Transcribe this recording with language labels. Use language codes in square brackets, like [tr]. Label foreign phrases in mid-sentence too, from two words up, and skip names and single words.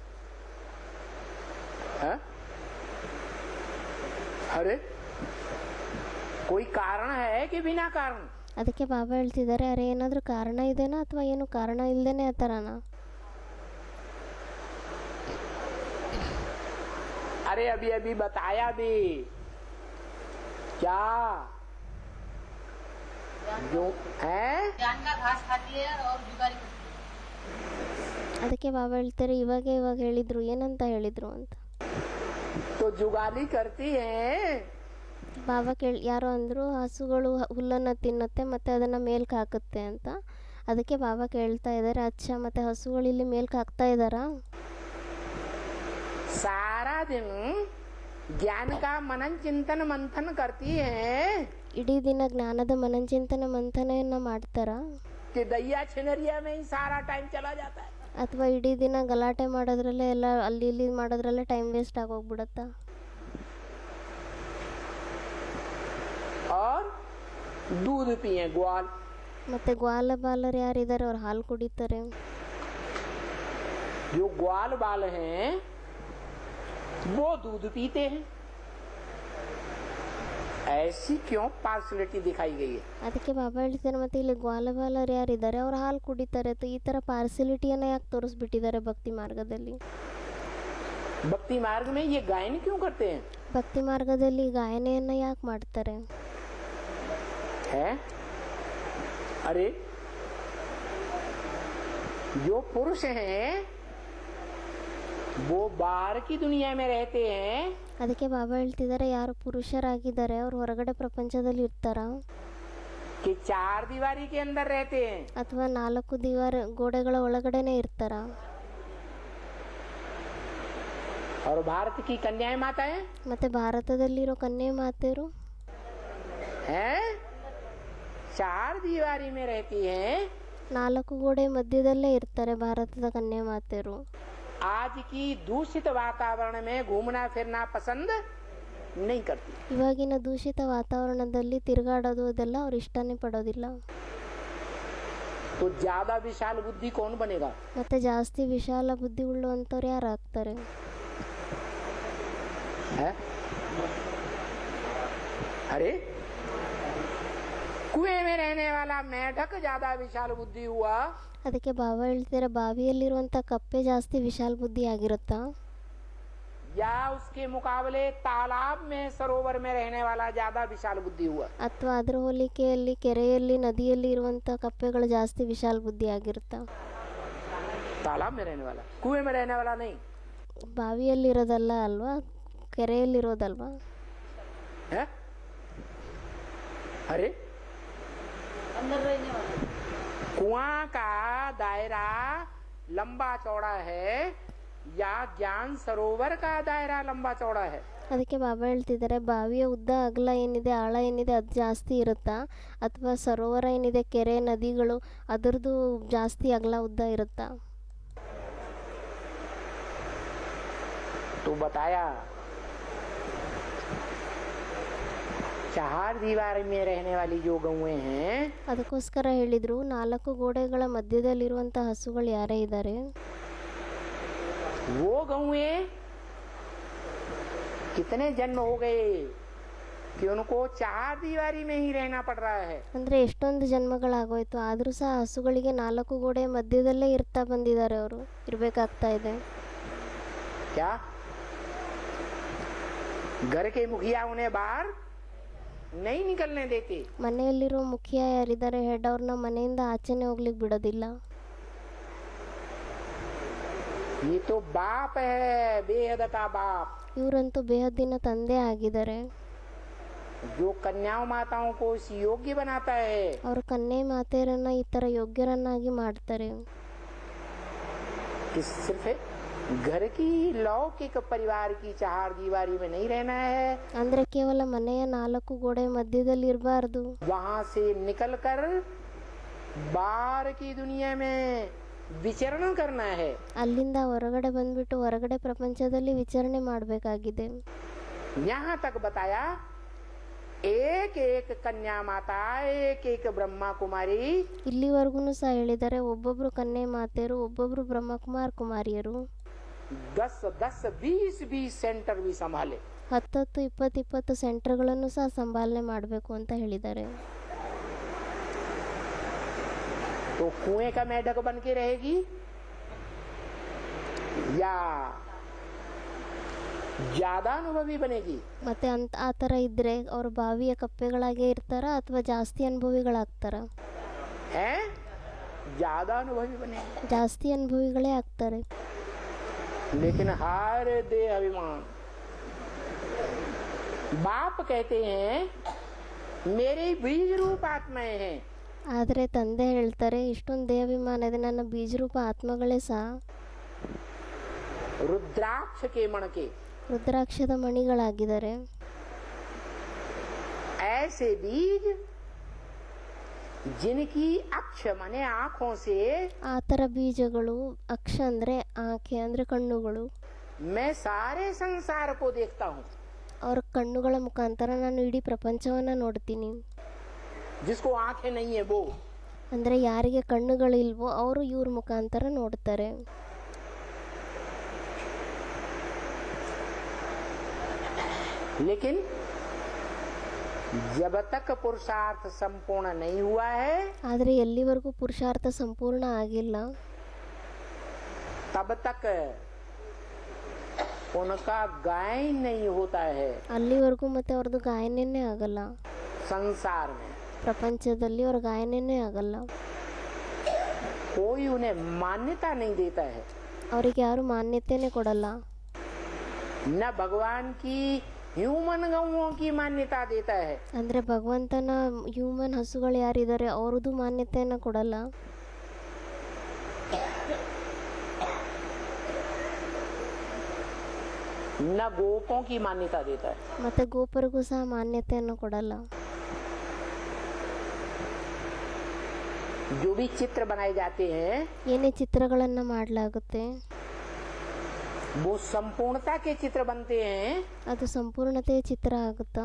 [hi] अरे कोई कारण है कि बिना कारण? [kn] ಅದಕ್ಕೆ ಬಾಬಾ ಹೇಳ್ತಿದ್ದಾರೆ, ಅರೆ ಏನಾದರೂ ಕಾರಣ ಇದೆನಾ ಅಥವಾ ಏನು ಕಾರಣ ಇಲ್ಲದೇನೆ ಆ ಥರನಾ? [hi] अरे अभी अभी बताया भी क्या जो है जानना घास खाती है और जुगाली करती है. [kn] ಅದಕ್ಕೆ ಬಾಬಾ ಹೇಳ್ತಾರೆ, ಇವಾಗ ಹೇಳಿದ್ರು, ಏನಂತ ಹೇಳಿದ್ರು ಅಂತ. [hi] तो जुगाली करती है. [kn] ಬಾಬಾ ಯಾರೋ ಅಂದರು, ಹಸುಗಳು ಹುಲ್ಲನ್ನು ತಿನ್ನುತ್ತೆ ಮತ್ತು ಅದನ್ನು ಮೇಲ್ಕೆ ಹಾಕುತ್ತೆ ಅಂತ. ಅದಕ್ಕೆ ಬಾಬಾ ಕೇಳ್ತಾ ಇದ್ದಾರೆ, ಅಚ್ಚ ಮತ್ತು ಹಸುಗಳು ಇಲ್ಲಿ ಮೇಲ್ಕೆ ಹಾಕ್ತಾ ಇದ್ದಾರಾ? [hi] सारा दिन ज्ञान का मनन चिंतन मंथन करती है. [kn] ಇಡೀ ದಿನ ಜ್ಞಾನದ ಮನನ ಚಿಂತನೆ ಮಂಥನೆಯನ್ನು ಮಾಡ್ತಾರಾ? [hi] कि दैया छिनरिया में ही सारा टाइम चला जाता है. [kn] ಅಥವಾ ಇಡೀ ದಿನ ಗಲಾಟೆ ಮಾಡೋದ್ರಲ್ಲೇ ಎಲ್ಲ ಅಲ್ಲಿ ಇಲ್ಲಿ ಮಾಡೋದ್ರಲ್ಲೇ [en] time waste [kn] ಆಗೋಗ್ಬಿಡತ್ತಾ? [hi] और दूध पिए ग्वाल। [kn] ಮತ್ತು ಗ್ವಾಲ ಬಾಲರು ಯಾರಿದ್ದಾರೆ ಅವ್ರು ಹಾಲು ಕುಡಿತಾರೆ. [hi] जो ग्वाल बाल हैं वो दूध पीते हैं। ऐसी क्यों पार्शलिटी दिखाई गई है? [kn] ಅದಕ್ಕೆ ಬಾಬಾ ಹೇಳ್ತಾರೆ ಮತ್ತೆ ಇಲ್ಲಿ ಗ್ವಾಲ ಬಾಲರು ಯಾರಿದ್ದಾರೆ ಅವ್ರು ಹಾಲು ಕುಡಿತಾರೆ. ಈ ಥರ ಪಾರ್ಸಿಲಿಟಿಯನ್ನು ಯಾಕೆ ತೋರಿಸ್ಬಿಟ್ಟಿದ್ದಾರೆ ಭಕ್ತಿ ಮಾರ್ಗದಲ್ಲಿ? [hi] भक्ति मार्ग में ये गायन क्यों करते हैं? [kn] ಭಕ್ತಿ ಮಾರ್ಗದಲ್ಲಿ ಗಾಯನೆಯನ್ನು ಯಾಕೆ ಮಾಡ್ತಾರೆ? [hi] है अरे जो पुरुष हैं वो बाहर की दुनिया में रहते हैं। [kn] ಅದಕ್ಕೆ ಬಾಬಾ ಹೇಳ್ತಿದ್ದಾರೆ ಯಾರು ಪುರುಷರಾಗಿದ್ದಾರೆ ಅವ್ರು ಹೊರಗಡೆ ಪ್ರಪಂಚದಲ್ಲಿ ಇರ್ತಾರ [hi] कि चार दीवारी के अंदर रहते हैं [kn] ಅಥವಾ 4 ಗೋಡೆಗಳ ಒಳಗಡೆನೆ ಇರ್ತಾರ. [hi] और भारत की कन्याएं माताएं [kn] ಮತ್ತೆ ಭಾರತದಲ್ಲಿರೋ ಕನ್ಯೆ ಮಾತೆಯರು [hi] हैं चार दीवारी में रहती हैं। [kn] 4 ಗೋಡೆ ಮಧ್ಯದಲ್ಲೇ ಇರ್ತಾರೆ ಭಾರತದ ಕನ್ಯೆ ಮಾತೆಯರು. [hi] आज की दूषित वातावरण में घूमना फिरना पसंद नहीं करती। [kn] ಇವಾಗಿನ ದೂಷಿತ ವಾತಾವರಣದಲ್ಲಿ ತಿರುಗಾಡೋದು ಅದೆಲ್ಲ ಅವ್ರು ಇಷ್ಟನೇ ಪಡೋದಿಲ್ಲ. [hi] तो ज्यादा विशाल बुद्धि कौन बनेगा? [kn] ಮತ್ತೆ ಜಾಸ್ತಿ ವಿಶಾಲ ಬುದ್ಧಿ ಉಳ್ಳುವಂಥವ್ರು ಯಾರು ಆಗ್ತಾರೆ? [hi] है? अरे कुएं में रहने वाला मेढक ज्यादा विशाल बुद्धि हुआ [kn] ಅದಕ್ಕೆ ಬಾಬಾ ಹೇಳ್ತಾರೆ ಬಾವಿಯಲ್ಲಿರುವಂಥ ಕಪ್ಪೆ ಜಾಸ್ತಿ ವಿಶಾಲ ಬುದ್ಧಿ ಆಗಿರುತ್ತಾ [hi] या उसके मुकाबले तालाब में सरोवर में रहने वाला ज्यादा विशाल बुद्धि हुआ? [kn] ಅಥವಾ ಅದರ ಹೋಲಿಕೆಯಲ್ಲಿ ಕೆರೆಯಲ್ಲಿ ನದಿಯಲ್ಲಿ ಇರುವಂಥ ಕಪ್ಪೆಗಳು ಜಾಸ್ತಿ ವಿಶಾಲ ಬುದ್ಧಿ ಆಗಿರುತ್ತಾ? [hi] तालाब में रहने वाला, कुएं में रहने वाला नहीं [kn] ಬಾವಿಯಲ್ಲಿರೋದಲ್ಲ ಅಲ್ವಾ, ಕೆರೆಯಲ್ಲಿರೋದಲ್ವಾ? [hi] है? अरे अंदर रहने वाला कुआं का दायरा लंबा चौड़ा है या ज्ञान सरोवर का दायरा लंबा चौड़ा है? [kn] ಅದಕ್ಕೆ ಬಾಬಾ ಹೇಳ್ತಿದ್ದಾರೆ ಬಾವಿಯ ಉದ್ದ ಅಗಲ ಏನಿದೆ ಆಳ ಏನಿದೆ ಅದು ಜಾಸ್ತಿ ಇರುತ್ತಾ ಅಥವಾ ಸರೋವರ ಏನಿದೆ ಕೆರೆ ನದಿಗಳು ಅದರದ್ದು ಜಾಸ್ತಿ ಅಗಲ ಉದ್ದ ಇರುತ್ತಾ? [hi] तो बताया चार दीवार में रहने वाली जो गौएं हैं [kn] ಅದಕ್ಕೋಸ್ಕರ ಹೇಳಿದ್ರು 4 ಗೋಡೆಗಳ ಮಧ್ಯದಲ್ಲಿರುವಂಥ ಹಸುಗಳು ಯಾರೇ ಇದ್ದಾರೆ [hi] वो गौएं कितने जन्म हो गए कि उनको चार दीवारी में ही रहना पड़ रहा है। [kn] ಅಂದರೆ ಎಷ್ಟೊಂದು ಜನ್ಮಗಳಾಗೋಯ್ತು ಆದರೂ ಸಹ ಹಸುಗಳಿಗೆ 4 ಗೋಡೆ ಮಧ್ಯದಲ್ಲೇ ಇರ್ತಾ ಬಂದಿದ್ದಾರೆ, ಅವರು ಇರಬೇಕಾಗ್ತಾ ಇದೆ. [hi] क्या घर के मुखिया उन्हें बाहर नहीं निकलने देते? [kn] ಮನೆಯಲ್ಲಿರೋ ಮುಖ್ಯ ಯಾರಿದ್ದಾರೆ ಹೆಡ್ ಅವ್ರನ್ನ ಮನೆಯಿಂದ ಆಚೆನೆ ಹೋಗ್ಲಿಕ್ಕೆ ಬಿಡೋದಿಲ್ಲ. [hi] ये तो बाप है, बेहद का बाप, [kn] ಇವರಂತೂ ಬೇಹದ್ದಿನ ತಂದೆ ಆಗಿದ್ದಾರೆ. [hi] जो कन्याओं माताओं को इस योग्य बनाता है। [kn] ಅವರು ಕನ್ಯೆ ಮಾತೆಯರನ್ನ ಈ ತರ ಯೋಗ್ಯರನ್ನಾಗಿ ಮಾಡ್ತಾರೆ. [hi] कि सिर्फ घर की लौकिक परिवार की चार दीवारी में नहीं रहना है, [kn] ಅಂದ್ರೆ ಕೇವಲ ಮನೆಯ 4 ಗೋಡೆ ಮಧ್ಯದಲ್ಲಿ ಇರಬಾರ್ದು, [hi] वहां से निकलकर बाहर की दुनिया में विचरण करना है। [kn] ಅಲ್ಲಿಂದ ಹೊರಗಡೆ ಬಂದ್ಬಿಟ್ಟು ಹೊರಗಡೆ ಪ್ರಪಂಚದಲ್ಲಿ ವಿಚರಣೆ ಮಾಡಬೇಕಾಗಿದೆ. [hi] यहाँ तक बताया एक एक कन्या माता, एक एक ब्रह्मा कुमारी, [kn] ಇಲ್ಲಿವರೆಗೂ ಸಹ ಹೇಳಿದ್ದಾರೆ ಒಬ್ಬೊಬ್ರು ಕನ್ಯೆ ಮಾತೆಯರು, ಒಬ್ಬೊಬ್ರು ಬ್ರಹ್ಮಕುಮಾರ್ ಕುಮಾರಿಯರು [hi] 10-10, 20-20 सेंटर भी संभाले। [kn] 10-20 ಸೆಂಟರ್ಗಳನ್ನು ಸಹ ಸಂಭಾಲನೆ ಮಾಡಬೇಕು ಅಂತ ಹೇಳಿದ್ದಾರೆ. [hi] तो कुएं का मेढक बन के रहेगी या ज्यादा अनुभवी बनेगी? [kn] ಮತ್ತೆ ಆ ಥರ ಇದ್ರೆ ಅವರು ಬಾವಿಯ ಕಪ್ಪೆಗಳಾಗೇ ಇರ್ತಾರ ಅಥವಾ ಜಾಸ್ತಿ ಅನುಭವಿಗಳಾಗ್ತಾರ? [hi] है ज्यादा अनुभवी बनेगी, [kn] ಜಾಸ್ತಿ ಅನುಭವಿಗಳೇ ಆಗ್ತಾರೆ. [hi] लेकिन हर देह अभिमान, बाप कहते हैं मेरे बीज रूप आत्माएं हैं, [kn] ಆದರೆ ತಂದೆ ಹೇಳ್ತಾರೆ ಇಷ್ಟೊಂದು ದೇಹಾಭಿಮಾನ ಇದೆ, ನನ್ನ ಬೀಜರೂಪ ಆತ್ಮಗಳೇ ಸಹ [hi] रुद्राक्ष के मण के [kn] ರುದ್ರಾಕ್ಷದ ಮಣಿಗಳಾಗಿದ್ದಾರೆ. [hi] ऐसे बीज जिनकी अक्ष माने आंखों से [kn] ಆ ಥರ ಬೀಜಗಳು, ಅಕ್ಷ ಅಂದರೆ ಆಂಖೆ ಅಂದರೆ ಕಣ್ಣುಗಳು, [hi] मैं सारे संसार को देखता हूँ। [kn] ಅವ್ರ ಕಣ್ಣುಗಳ ಮುಖಾಂತರ ನಾನು ಇಡೀ ಪ್ರಪಂಚವನ್ನು ನೋಡ್ತೀನಿ. [hi] जिसको आंखें नहीं है वो। [kn] ಅಂದರೆ ಯಾರಿಗೆ ಕಣ್ಣುಗಳಿಲ್ವೋ ಅವರು ಇವ್ರ ಮುಖಾಂತರ ನೋಡ್ತಾರೆ. [hi] लेकिन जब तक पुरुषार्थ संपूर्ण नहीं हुआ है, [kn] ಆದರೆ ಎಲ್ಲಿವರೆಗೂ ಪುರುಷಾರ್ಥ ಸಂಪೂರ್ಣ ಆಗಿಲ್ಲ [hi] तब तक उनका गायन नहीं होता है [kn] ಅಲ್ಲಿವರೆಗೂ ಮತ್ತೆ ಅವ್ರದ್ದು ಗಾಯನನೇ ಆಗಲ್ಲ. [hi] संसार में। [kn] ಪ್ರಪಂಚದಲ್ಲಿ ಅವ್ರ ಗಾಯನನೇ ಆಗಲ್ಲ. [hi] कोई उन्हें मान्यता नहीं देता है, [kn] ಅವರಿಗೆ ಯಾರು ಮಾನ್ಯತೆನೇ ಕೊಡಲ್ಲ. [hi] न भगवान की ह्यूमन गौओं की मान्यता देता है, [kn] ಅಂದರೆ ಭಗವಂತನ ಹ್ಯೂಮನ್ ಹಸುಗಳು ಯಾರಿದ್ದಾರೆ ಅವ್ರದ್ದು ಮಾನ್ಯತೆಯನ್ನು ಕೊಡಲ್ಲ. [hi] न गोपों की मान्यता देता है। [kn] ಮತ್ತೆ ಗೋಪರಿಗೂ ಸಹ ಮಾನ್ಯತೆಯನ್ನು ಕೊಡಲ್ಲ. [hi] जो भी चित्र बनाए जाते हैं [kn] ಏನೇ ಚಿತ್ರಗಳನ್ನು ಮಾಡಲಾಗುತ್ತೆ [hi] वो संपूर्णता के चित्र बनते हैं [kn] ಅದು ಸಂಪೂರ್ಣತೆಯ ಚಿತ್ರ ಆಗುತ್ತಾ